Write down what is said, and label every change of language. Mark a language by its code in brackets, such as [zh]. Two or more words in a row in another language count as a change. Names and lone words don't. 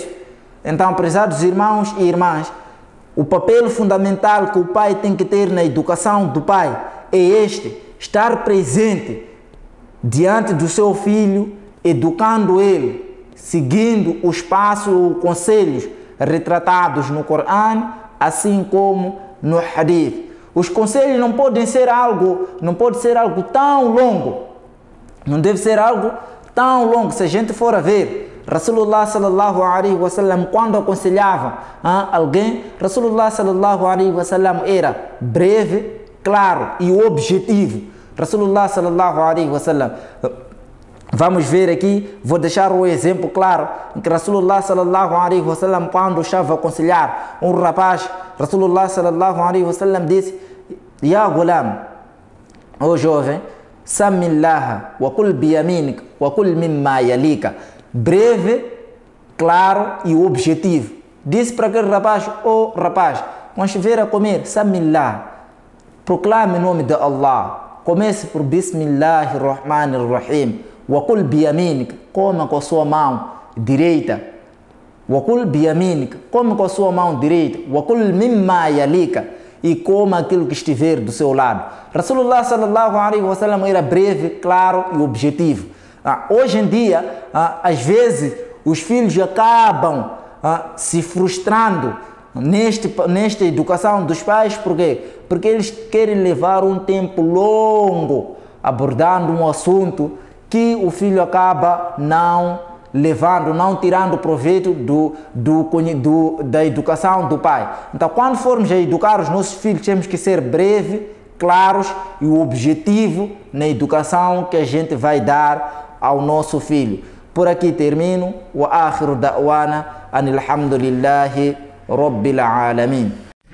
[pt] Então, prezados irmãos e irmãs, o papel fundamental que o pai tem que ter na educação do pai é estar presente diante do seu filho, educando ele, seguindo os passos, os conselhos retratados no Corão, assim como no Hadith. Os conselhos não podem ser algo tão longo. Não deve ser algo tão longo. Se a gente for a ver, [ar] رسول الله صلى الله عليه وسلم, [pt] quando aconselhava alguém, [ar] رسول الله صلى الله عليه وسلم [pt] era breve, claro e objetivo. [ar] رسول الله صلى الله عليه وسلم, [pt] vamos ver aqui, vou deixar o exemplo claro, que [ar] رسول الله صلى الله عليه وسلم, [pt] quando estava a aconselhar um rapaz, [ar] رسول الله صلى الله عليه وسلم disse: يا غلام, [pt] ó jovem, [ar] سم الله وكل بيمينك وكل مما يليك. [pt] Breve, claro e objetivo. Disse para aquele rapaz: ó rapaz, quando estiver a comer, Samillah, proclame o nome de Allah. Comece por [ar] بسم الله الرحمن الرحيم وكل بيمينك, [pt] coma com a sua mão direita. [ar] وكل بيمينك, [pt] come com a sua mão direita. [ar] وكل مما يليك, [pt] e coma aquilo que estiver do seu lado. [ar] رسول الله صلى الله عليه وسلم [pt] era breve, claro e objetivo. Hoje em dia, às vezes, os filhos acabam se frustrando nesta educação dos pais. Por quê? Porque eles querem levar um tempo longo abordando um assunto que o filho acaba não tirando proveito da educação do pai. Então, quando formos a educar os nossos filhos, temos que ser breves, claros e objetivo na educação que a gente vai dar ao nosso filho. Por aqui termino. [ar] وآخر دعوانا أن الحمد لله رب العالمين.